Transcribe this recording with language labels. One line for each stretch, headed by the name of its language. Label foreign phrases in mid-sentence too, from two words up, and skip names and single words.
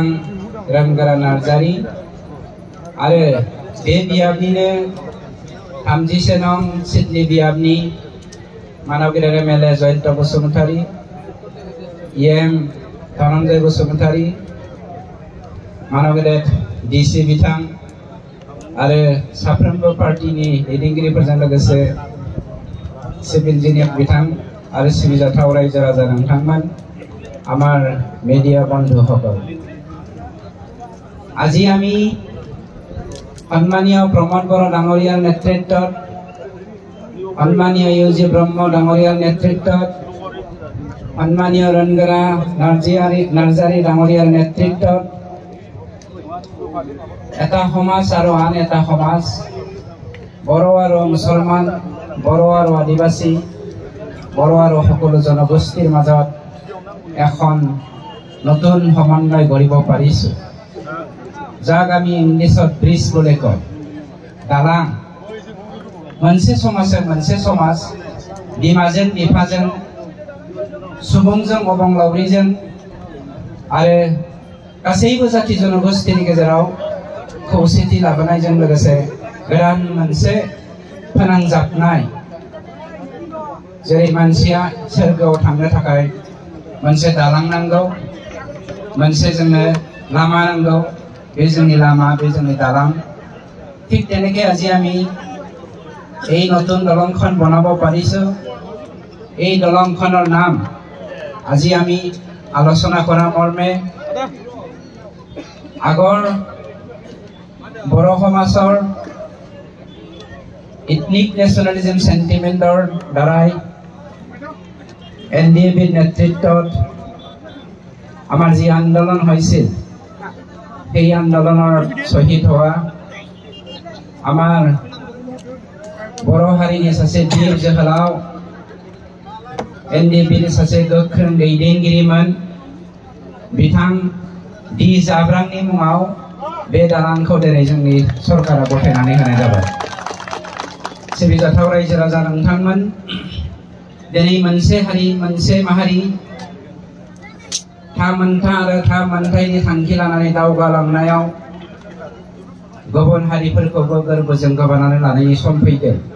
Bodo: रामगोरा नार्जारी आरो बे बियाबनिनो 30 नं सिडनी बियाबनि मानव गेदेर MLA जयन्त बसुमतारी EM धनन्जय बसुमतारी मानव गेदेर DC बिथां आरो साफ्रोमबो पार्टीनि दैदेनगिरिफोरजों लोगोसे सिभिल इन्जिनियार बिथां आरो सिबिजाथाव रायजो राजा नोंथांमोन
Assamese: আমাৰ মিডিয়া বন্ধুসকল আজি আমি সন্মানীয় প্ৰমোদ বড়ো ডাঙৰীয়াৰ নেতৃত্বত সন্মানীয় ইউজি ব্ৰহ্ম ডাঙৰীয়াৰ নেতৃত্বত সন্মানীয় ৰনগৰা নাৰ্জাৰী ডাঙৰীয়াৰ নেতৃত্বত এটা সমাজ আৰু আন এটা সমাজ বড়ো আৰু মুছলমান বড়ো আৰু আদিবাসী বড়ো আৰু সকলো জনগোষ্ঠীৰ মাজত এখন নতুন সমন্বয় গঢ়িব পাৰিছো যাক আমি ইংলিছত ব্ৰিজ বুলি কয় দালাং
Bodo: मोनसे समाज बिमाजों बिफाजों सुबुंजों अबंलावरिजों आरो गासैबो जाति जनगोष्ठीनि गेजेराव खौसेथि लाबोनायजों लोगोसे गोदान मोनसे फोनांजाबनाय जेरै मानसिया सोरगोआव थांनो थाखाय मोनसे दालां नांगौ मोनसे जोंनो लामा नांगौ बे जोंनि लामा बे जोंनि दालां
Assamese: ঠিক তেনেকৈ আজি আমি এই নতুন দলংখন বনাব পাৰিছো এই দলংখনৰ নাম আজি আমি আলোচনা কৰা মৰ্মে আগৰ বড়ো সমাজৰ
English: ethnic nationalism sentiment
Assamese: দ্বাৰাই NDABৰ নেতৃত্বত আমাৰ যি আন্দোলন হৈছিল সেই আন্দোলনৰ শহীদ হোৱা আমাৰ
Bodo: बड़ो हारिनि सासे बीर जोहोलाव NDABनि सासे गोख्रों दैदेनगिरिमोन बिथां डी जाब्रांनि मुङाव बे दालांखौ दिनै जोंनि सरकारा गथायनानै होनाय जाबाय सिबिजाथाव रायजो राजा नोंथांमोन दिनै मोनसे हारि मोनसे माहारि थामोनथा आरो थामोनथायनि थांखि लानानै दावगालांनायाव गुबुन हारिफोरखौबो गोरबोजों गोबानानै लानायनि सम फैदों